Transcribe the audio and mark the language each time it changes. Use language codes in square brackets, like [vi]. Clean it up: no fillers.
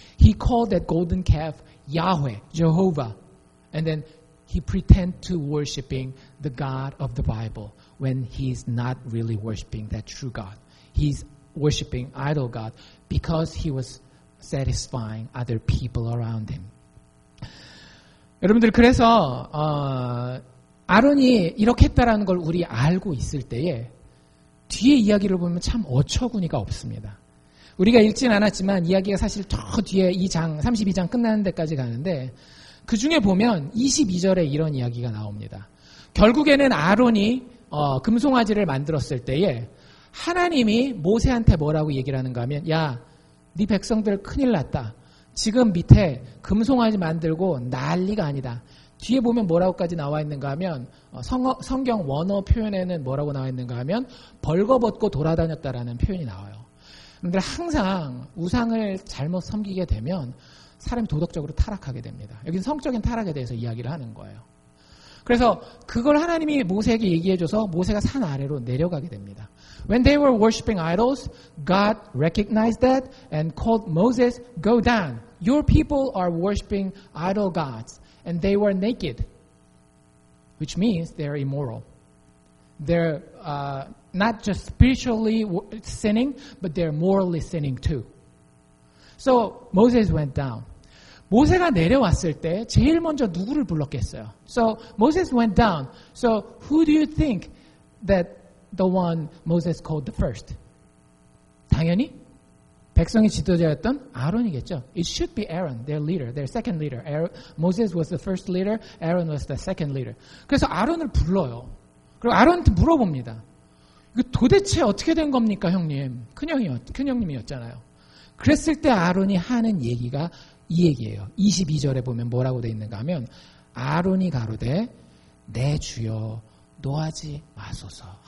[en] He called that golden calf Yahweh, Jehovah. And then he pretended to worshiping the God of the Bible when he's not really worshiping that true God. He's worshiping idol God because he was satisfying other people around him. [ko] 여러분들 그래서 아론이 이렇게 했다라는 걸 우리 알고 있을 때에 뒤에 이야기를 보면 참 어처구니가 없습니다. 우리가 읽진 않았지만 이야기가 사실 저 뒤에 2장 32장 끝나는 데까지 가는데 그 중에 보면 22절에 이런 이야기가 나옵니다. 결국에는 아론이 금송아지를 만들었을 때에 하나님이 모세한테 뭐라고 얘기를 하는가 하면 야, 네 백성들 큰일 났다. 지금 밑에 금송아지 만들고 난리가 아니다. 뒤에 보면 뭐라고까지 나와 있는가 하면 성경 원어 표현에는 뭐라고 나와 있는가 하면 벌거벗고 돌아다녔다라는 표현이 나와요. 그런데 항상 우상을 잘못 섬기게 되면 사람이 도덕적으로 타락하게 됩니다. 여기는 성적인 타락에 대해서 이야기를 하는 거예요. 그래서 그걸 하나님이 모세에게 얘기해줘서 모세가 산 아래로 내려가게 됩니다. [en] When they were worshiping idols, God recognized that and called Moses, go down. Your people are worshiping idol gods. And they were naked, which means they're immoral. They're not just spiritually sinning, but they're morally sinning too. So Moses went down. [ko] 모세가 내려왔을 때 제일 먼저 누구를 불렀겠어요? [en] So Moses went down. So who do you think that the one Moses called the first? [ko] 당연히 백성의 지도자였던 아론이겠죠. [en] It should be Aaron, their leader, their second leader. Moses was the first leader, Aaron was the second leader. [ko] 그래서 아론을 불러요. 그리고 아론한테 물어봅니다. 이거 도대체 어떻게 된 겁니까, 형님? 큰형님이었잖아요. 그랬을 때 아론이 하는 얘기가 이 얘기예요. 22절에 보면 뭐라고 돼 있는가 하면 아론이 가로되 내 주여 노하지 마소서.